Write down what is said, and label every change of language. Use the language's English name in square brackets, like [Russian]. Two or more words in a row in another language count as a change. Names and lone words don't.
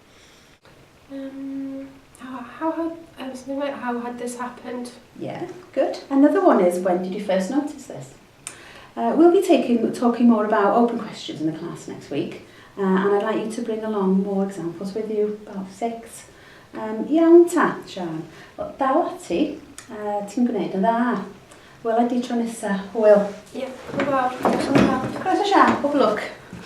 [English] How had this happened? Yeah, good. Another one is, when did you first notice this? We'll be talking more about open questions in the class next week, and I'd like you to bring along more examples with you, about 6. [Welsh] Iawn ta, Sian. Daw ati, ti'n gwneud yn dda. Wel, ydi tro nesa, hwyl. Ie, hwyl. Diolch yn fawr. Croeso, Sian, pob lwc.